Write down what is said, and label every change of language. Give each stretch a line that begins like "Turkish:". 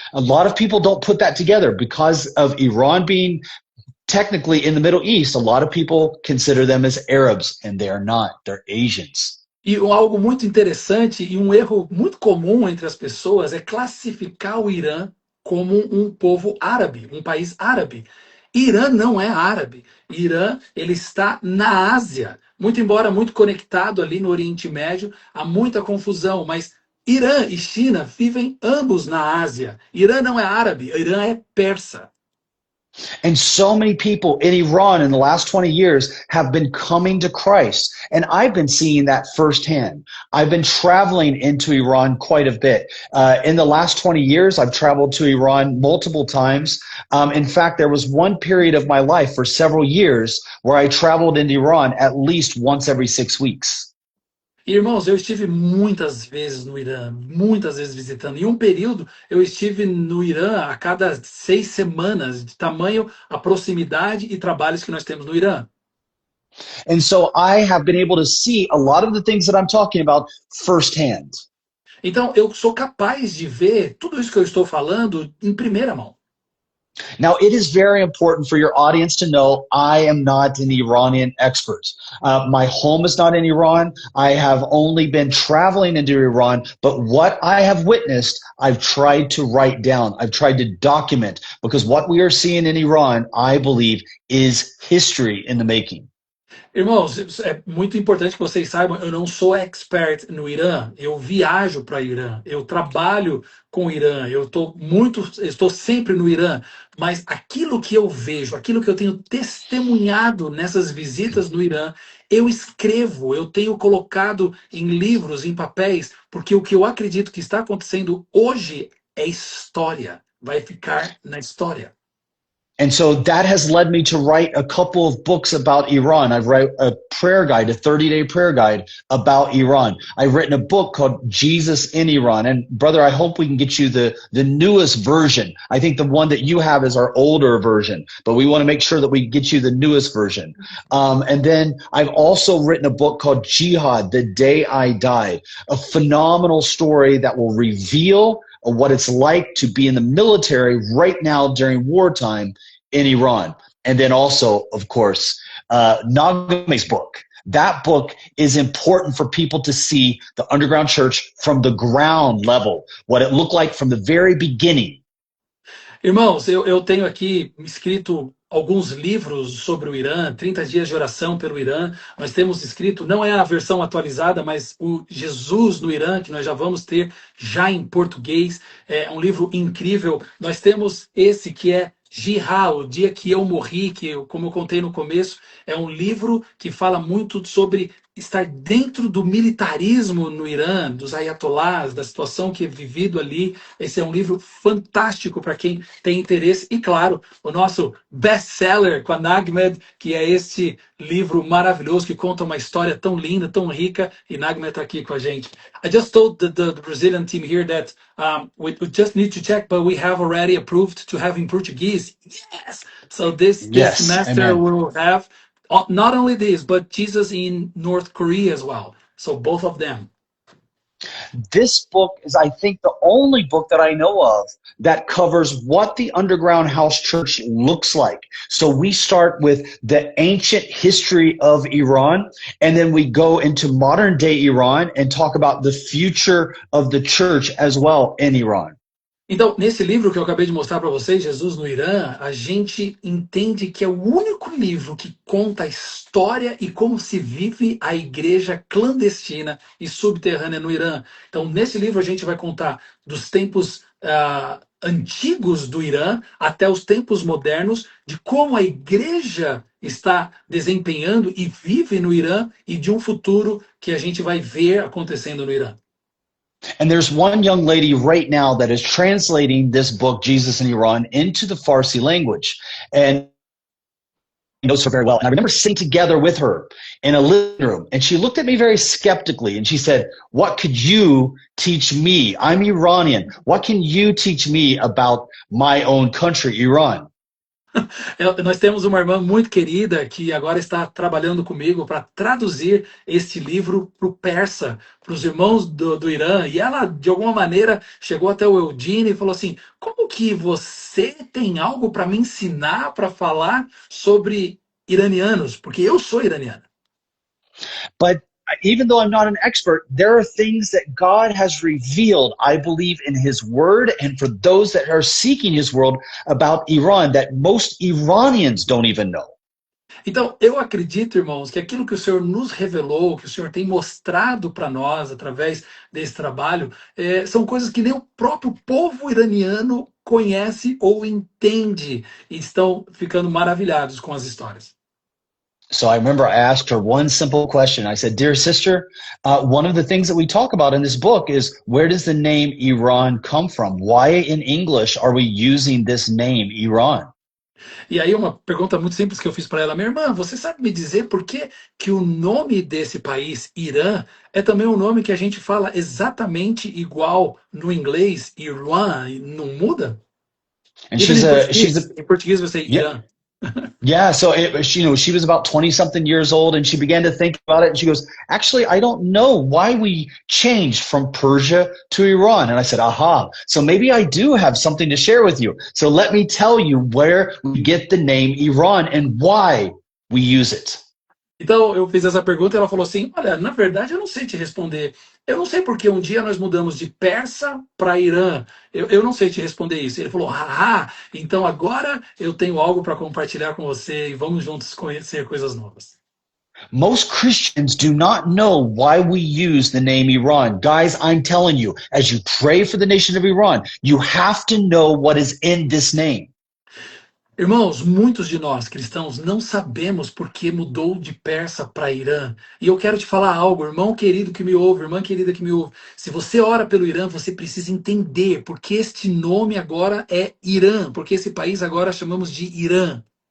English: A lot of people don't put that together because of Iran being technically in the Middle East. A lot of people consider them as Arabs, and they are not. They're Asians.
Portuguese: E algo muito interessante e um erro muito comum entre as pessoas é classificar o Irã como um povo árabe, um país árabe. Irã não é árabe. Irã, ele está na Ásia. Muito embora muito conectado ali no Oriente Médio, há muita confusão, mas Irã e China vivem ambos na Ásia. Irã não é árabe, Irã é persa.
English: And so many people in Iran in the last 20 years have been coming to Christ. And I've been seeing that firsthand. I've been traveling into Iran quite a bit. In the last 20 years, I've traveled to Iran multiple times. In fact, there was one period of my life for several years where I traveled into Iran at least once every 6 weeks.
Portuguese: Irmãos, eu estive muitas vezes no Irã, muitas vezes visitando. Em um período, eu estive no Irã a cada 6 semanas, de tamanho a proximidade e trabalhos que nós temos no Irã.
English: And so I have been able to see a lot of the things that I'm talking about firsthand.
Portuguese: Então, eu sou capaz de ver tudo isso que eu estou falando em primeira mão.
English: Now, it is very important for your audience to know I am not an Iranian expert. My home is not in Iran. I have only been traveling into Iran, but what I have witnessed, I've tried to write down. I've tried to document, because what we are seeing in Iran, I believe, is history in the making.
Portuguese: Irmãos, é muito importante que vocês saibam, eu não sou expert no Irã, eu viajo para o Irã, eu trabalho com o Irã, estou sempre no Irã, mas aquilo que eu vejo, aquilo que eu tenho testemunhado nessas visitas no Irã, eu escrevo, eu tenho colocado em livros, em papéis, porque o que eu acredito que está acontecendo hoje é história, vai ficar na história.
English: And so that has led me to write a couple of books about Iran. I've written a prayer guide, a 30-day prayer guide about Iran. I've written a book called Jesus in Iran. And brother, I hope we can get you the newest version. I think the one that you have is our older version, but we want to make sure that we get you the newest version. And then I've also written a book called Jihad, The Day I Died, a phenomenal story that will reveal what it's like to be in the military right now during wartime in Iran. And then also, of course, Nagame's book. That book is important for people to see the underground church from the ground level, what it looked like from the very beginning.
Portuguese: Irmãos, eu tenho aqui escrito alguns livros sobre o Irã, 30 dias de oração pelo Irã. Nós temos escrito, não é a versão atualizada, mas o Jesus no Irã, que nós já vamos ter já em português. É um livro incrível. Nós temos esse que é Jihad, o dia que eu morri, como eu contei no começo, é um livro que fala muito sobre estar dentro do militarismo no Irã, dos ayatollahs, da situação que é vivido ali. Esse é um livro fantástico para quem tem interesse. E, claro, o nosso best-seller com a Nagmed, que é esse livro maravilhoso que conta uma história tão linda, tão rica, e Nagmed está aqui com a gente.
English: I just told the Brazilian team here that we just need to check, but we have already approved to have in Portuguese. Yes! So this semester amen. we will have not only this, but Jesus in North Korea as well. So both of them. This book is, I think, the only book that I know of that covers what the underground house church looks like. So we start with the ancient history of Iran, and then we go into modern day Iran and talk about the future of the church as well in Iran.
Portuguese: Então, nesse livro que eu acabei de mostrar para vocês, Jesus no Irã, a gente entende que é o único livro que conta a história e como se vive a igreja clandestina e subterrânea no Irã. Então, nesse livro a gente vai contar dos tempos antigos do Irã até os tempos modernos, de como a igreja está desempenhando e vive no Irã e de um futuro que a gente vai ver acontecendo no Irã.
English: And there's one young lady right now that is translating this book, Jesus in Iran, into the Farsi language. And knows her very well. And I remember sitting together with her in a living room, and she looked at me very skeptically, and she said, "What could you teach me? I'm Iranian. What can you teach me about my own country, Iran?"
Portuguese: Nós temos uma irmã muito querida que agora está trabalhando comigo para traduzir este livro para o persa, para os irmãos do Irã. E ela, de alguma maneira, chegou até o Eugene e falou assim, como que você tem algo para me ensinar, para falar sobre iranianos? Porque eu sou iraniana.
English: But even though I'm not an expert, there are things that God has revealed, I believe, in his word, and for those that are seeking his word about Iran that most Iranians don't even know.
Portuguese: Então, eu acredito, irmãos, que aquilo que o Senhor nos revelou, que o Senhor tem mostrado para nós através desse trabalho, são coisas que nem o próprio povo iraniano conhece ou entende e estão ficando maravilhados com as histórias.
English: So I remember I asked her one simple question. I said, "Dear sister, one of the things that we talk about in this book is where does the name Iran come from? Why in English are we using this name, Iran?"
Portuguese: E aí uma pergunta muito simples que eu fiz para ela, minha irmã, você sabe me dizer por que que o nome desse país, Irã, é também um nome que a gente fala exatamente igual no inglês, Iran, e não muda?
English: And Even she's a she's a
Portuguese: em português você
English: yeah.
Portuguese: Irã.
English: Yeah, so she was about 20 something years old and she began to think about it and she goes, "Actually, I don't know why we changed from Persia to Iran." And I said, "Aha, so maybe I do have something to share with you. So let me tell you where we get the name Iran and why we use it."
Portuguese: Então eu fiz essa pergunta e ela falou assim: olha, na verdade eu não sei te responder. Eu não sei porque um dia nós mudamos de Persa para Irã. Eu não sei te responder isso. Ele falou: haha, então agora eu tenho algo para compartilhar com você e vamos juntos conhecer coisas novas.
English: Most Christians do not know why we use the name Iran. Guys, I'm telling you, as you pray for the nation of Iran, you have to know what is in this name.
Portuguese: Irmãos, muitos de nós cristãos não sabemos por que mudou de Persa para Irã. E eu quero te falar algo, irmão querido que me ouve, irmã querida que me ouve. Se você ora pelo Irã, você precisa entender porque este nome agora é Irã, porque esse país agora chamamos de Irã.